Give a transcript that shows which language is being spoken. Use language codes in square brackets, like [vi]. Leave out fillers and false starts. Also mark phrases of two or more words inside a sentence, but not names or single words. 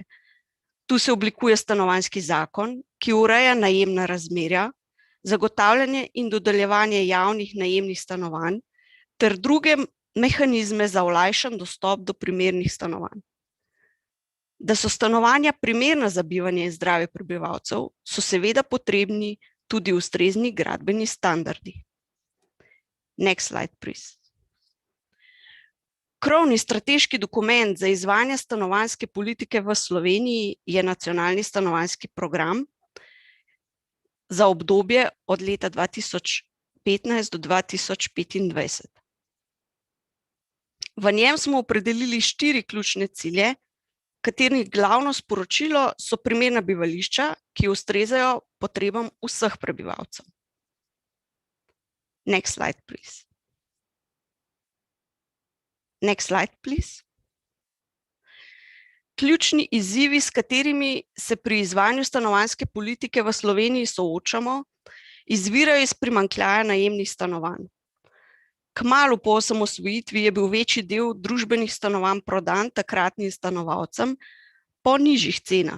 [sl] Tu se oblikuje stanovanjski zakon, ki ureja najemna razmerja, zagotavljanje in dodeljevanje javnih najemnih stanovanj ter druge mehanizme za olajšan dostop do primernih stanovanj. Da so stanovanja primerna za bivanje in zdravje prebivalcev, so seveda potrebni tudi ustrezni gradbeni standardi. [en] Next slide, please. [sl] Krovni strateški dokument za izvajanje stanovanjske politike v Sloveniji je nacionalni stanovanjski program za obdobje od leta 2015 do 2025. V njem smo opredelili 4 ključne cilje, katerih glavno sporočilo so primerna bivališča, ki ustrezajo potrebam vseh prebivalcev. [en] Next slide, please. Next slide, please. [sl] Ključni izzivi, s katerimi se pri izvajanju stanovanjske politike v Sloveniji soočamo, izvirajo iz primanjkljaja najemnih stanovanj. Kmalu po osamosvojitvi je bil večji del družbenih stanovanj prodan takratnim stanovalcem po nižjih cenah.